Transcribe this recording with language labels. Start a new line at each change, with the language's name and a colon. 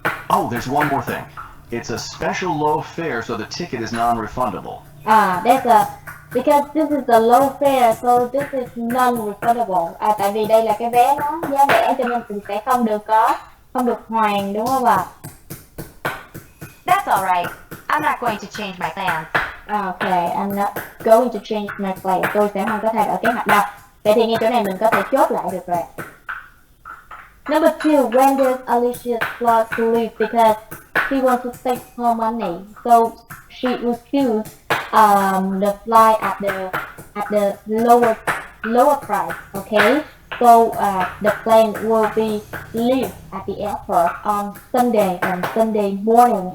English: Oh, there's one more thing. It's a special low fare, so the ticket is non-refundable. Because this is a low fare, so this is non-refundable.
Vietnamese: Tại vì đây là cái vé nó giá rẻ cho nên mình sẽ không được hoàn, đúng không ạ?
English: That's alright. I'm not going to change my plans. Okay, I'm not going to change my plan.
Vietnamese: Tôi sẽ không có thay đổi kế hoạch đâu. Vậy thì ngay chỗ này mình có thể chốt lại được rồi.
English: Number 2, when does Alicia start to leave? Because she wants to save more money, so she will choose the flight at the lower price. Okay, so the plane will be leave at the airport on Sunday morning.